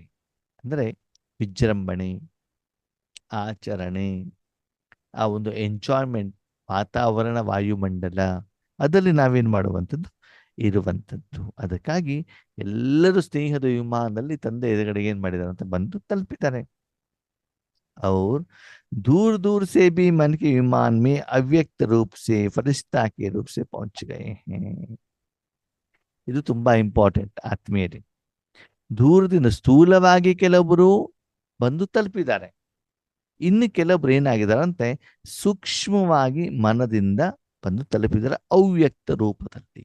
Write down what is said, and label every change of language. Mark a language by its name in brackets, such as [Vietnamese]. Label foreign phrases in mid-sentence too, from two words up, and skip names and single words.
[Kannada] ಅಂದ್ರೆ ವಿಜೃಂಭಣೆ, ಆಚರಣೆ, ಆ ಒಂದು ಎಂಜಾಯ್ಮೆಂಟ್, ವಾತಾವರಣ, ವಾಯುಮಂಡಲ ಅದರಲ್ಲಿ ನಾವೇನ್ ಮಾಡುವಂಥದ್ದು ಇರುವಂಥದ್ದು. ಅದಕ್ಕಾಗಿ ಎಲ್ಲರೂ ಸ್ನೇಹದ ವಿಮಾನದಲ್ಲಿ ತಂದೆ ಎದುರುಗಡೆಗೆ ಏನ್ ಮಾಡಿದ್ದಾರೆ ಅಂತ ಬಂದು ತಲುಪಿದ್ದಾರೆ. [Hindi] और दूर दूर से भी मन के विमान में अव्यक्त रूप से फरिश्ता के रूप से पहुंच गए हैं. [Kannada] ಇದು ತುಂಬಾ ಇಂಪಾರ್ಟೆಂಟ್ ಆತ್ಮೀಯರೇ. ದೂರದಿಂದ ಸ್ಥೂಲವಾಗಿ ಕೆಲವೊಬ್ಬರು ಬಂದು ತಲುಪಿದ್ದಾರೆ, ಇನ್ನು ಕೆಲವೊಬ್ರು ಏನಾಗಿದ್ದಾರಂತೆ ಸೂಕ್ಷ್ಮವಾಗಿ ಮನದಿಂದ ಬಂದು ತಲುಪಿದ್ದಾರೆ ಅವ್ಯಕ್ತ ರೂಪದಲ್ಲಿ.